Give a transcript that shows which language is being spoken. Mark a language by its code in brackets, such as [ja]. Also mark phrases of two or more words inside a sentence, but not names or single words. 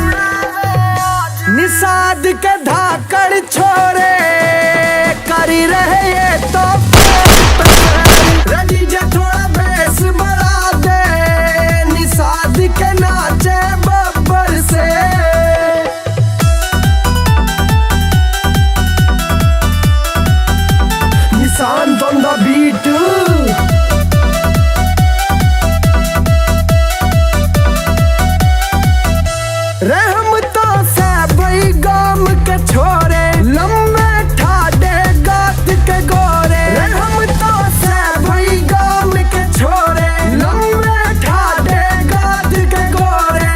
[bgc] निषाद के धाकड़ छोरे करी रहे ये तो रेडी जे थोड़ा बेस बढ़ा दे, निषाद के नाचे बब्बर से। [en] Nissan on the beat। [bgc] रहम तो से भाई गाम के छोरे, लम्बे ठाडे गात के गोरे। रहम तो से भाई गाम के छोरे, लम्बे ठाडे गात के गोरे।